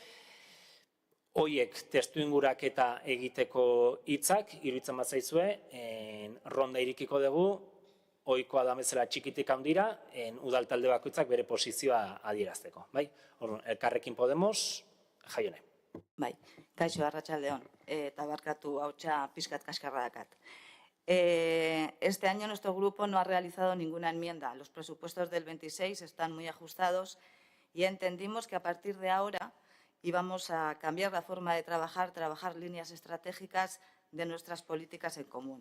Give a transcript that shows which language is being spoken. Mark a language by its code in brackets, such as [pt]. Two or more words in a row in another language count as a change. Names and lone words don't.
[eu] Hoiek testu inguraketa egiteko hitzak, iruditzen bazaizue, ronda irikiko dugu, ohikoa da bezala txikitik handira, udaltalde bakoitzak bere posizioa adierazteko. Elkarrekin Podemos, Jaione. Bai, kaixo, arratsaldeon, eta barkatu hautsa pixkat kaskarra dakat. [es] Este año nuestro grupo no ha realizado ninguna enmienda. Los presupuestos del 26 están muy ajustados y entendimos que a partir de ahora íbamos a cambiar la forma de trabajar líneas estratégicas de nuestras políticas en común.